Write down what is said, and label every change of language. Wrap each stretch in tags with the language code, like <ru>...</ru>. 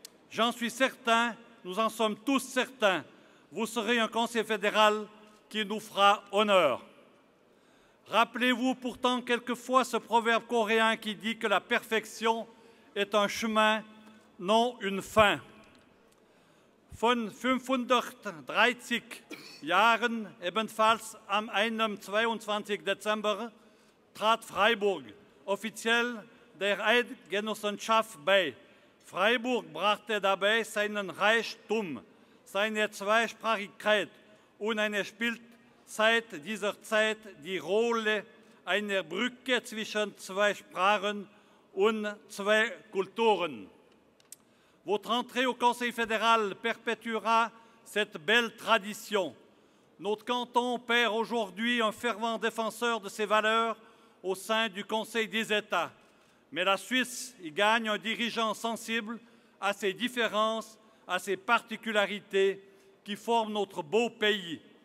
<fr>J'en suis certain, nous en sommes tous certains, vous serez un conseiller fédéral qui nous fera honneur. Rappelez-vous pourtant quelquefois ce proverbe coréen qui dit que la perfection est un chemin, non une fin.</fr> <de>Von 530 Jahren, ebenfalls am 22. Dezember, trat Freiburg offiziell der Eidgenossenschaft bei. Freiburg brachte dabei seinen Reichtum, seine Zweisprachigkeit und spielt seit dieser Zeit die Rolle einer Brücke zwischen zwei Sprachen und zwei Kulturen.</de> <fr>Votre entrée au Conseil fédéral perpétuera cette belle tradition. Notre canton perd aujourd'hui un fervent défenseur de ses valeurs au sein du Conseil des États. Mais la Suisse y gagne un dirigeant sensible à ses différences, à ses particularités qui forment notre beau pays.</fr>